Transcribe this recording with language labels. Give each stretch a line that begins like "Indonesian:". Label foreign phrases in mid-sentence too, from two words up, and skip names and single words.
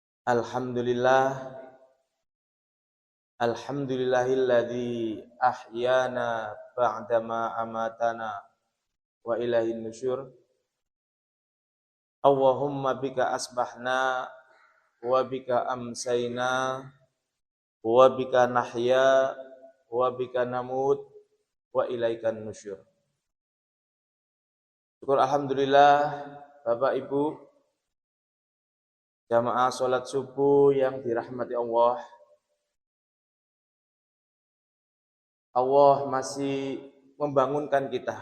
Arabic: الحمد لله، الحمد لله الذي أحيانا بعد ما أماتنا وإليه النشور. اللهم بك أصبحنا وبك أمسينا وبك نحيا وبك نموت وإليك النشور.
Indonesian: Syukur alhamdulillah Bapak Ibu jamaah salat subuh yang dirahmati Allah. Allah masih membangunkan kita.